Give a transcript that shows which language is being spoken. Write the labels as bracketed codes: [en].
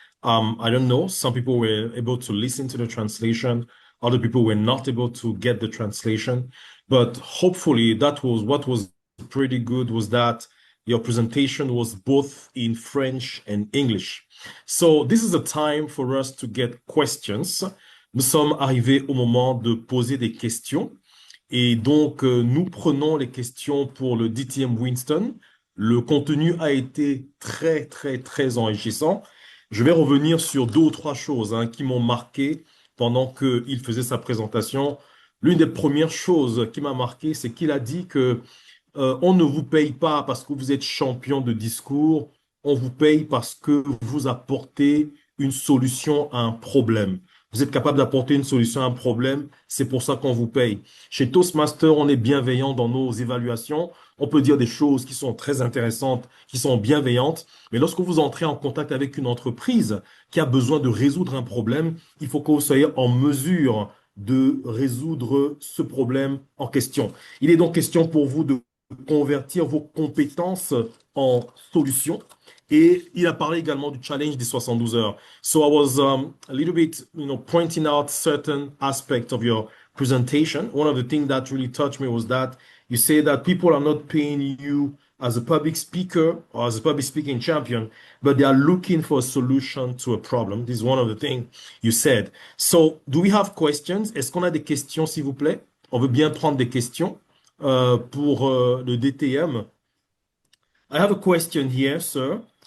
[en] I don't know, some people were able to listen to the translation, other people were not able to get the translation, but hopefully that was what was pretty good, was that your presentation was both in French and English. So this is the time for us to get questions. [fr] Nous sommes arrivés au moment de poser des questions. Et donc, nous prenons les questions pour le DTM Winston. Le contenu a été très, très, très enrichissant. Je vais revenir sur deux ou trois choses qui m'ont marqué pendant qu'il faisait sa présentation. L'une des premières choses qui m'a marqué, c'est qu'il a dit que on ne vous paye pas parce que vous êtes champion de discours, on vous paye parce que vous apportez une solution à un problème. Vous êtes capable d'apporter une solution à un problème, c'est pour ça qu'on vous paye. Chez Toastmaster, on est bienveillant dans nos évaluations. On peut dire des choses qui sont très intéressantes, qui sont bienveillantes, mais lorsque vous entrez en contact avec une entreprise qui a besoin de résoudre un problème, il faut que vous soyez en mesure de résoudre ce problème en question. Il est donc question pour vous de convertir vos compétences en solutions. Et il a parlé également du challenge des 72 heures. [en] So I was a little bit, pointing out certain aspects of your presentation. One of the things that really touched me was that you say that people are not paying you as a public speaker or as a public speaking champion, but they are looking for a solution to a problem. This is one of the things you said. So, do we have questions? [fr] Est-ce qu'on a des questions, s'il vous plaît? On veut bien prendre des questions pour le DTM. [en] I have a question here, sir.